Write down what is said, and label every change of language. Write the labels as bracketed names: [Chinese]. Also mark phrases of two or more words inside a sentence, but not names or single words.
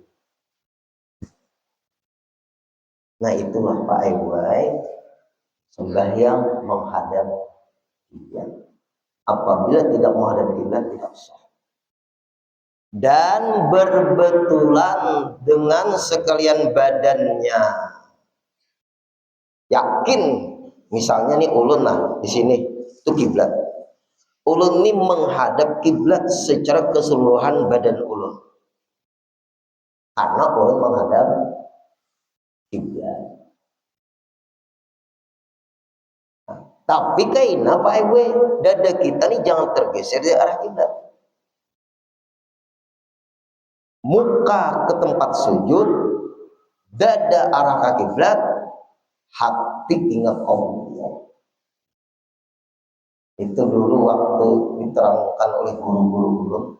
[Indonesian] Nah itulah Pak Iwai, sembahyang menghadap kiblat. Apabila tidak menghadap kiblat tidak sah. Dan berbetulan dengan sekalian badannya. Yakin, misalnya nih ulun lah di sini itu kiblat. Ulun ini menghadap kiblat secara keseluruhan badan ulun. Karena ulun menghadap kiblat. Nah, tapi kaina Pak Ewe, dada kita nih jangan tergeser dari arah kiblat. Muka ke tempat sujud, dada arah ke kiblat, hati ingat Allah. Itu dulu waktu diterangkan oleh guru-guru dulu.